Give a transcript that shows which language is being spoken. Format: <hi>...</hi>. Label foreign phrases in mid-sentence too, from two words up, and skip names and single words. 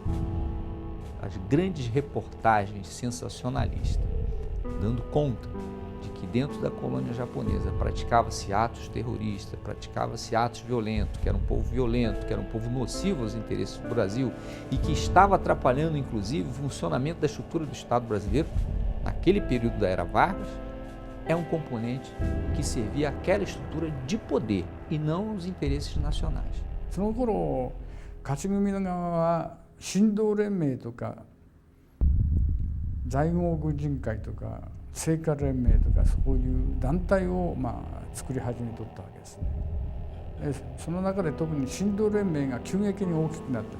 <pt>As grandes reportagens sensacionalistas, dando conta de que dentro da colônia japonesa praticava-se atos terroristas, praticava-se atos violentos, que era um povo violento, que era um povo nocivo aos interesses do Brasil e que estava atrapalhando, inclusive, o funcionamento da estrutura do Estado brasileiro, naquele período da era Vargas, é um componente que servia àquela estrutura de poder e não aos interesses nacionais.</pt> <ja>その頃勝ち組の側は神道連盟とか在郷軍人会とか聖火連盟とかそういう団体を作り始めとったわけですね。その中で特に神道連盟が急激に大きくなった。</ja>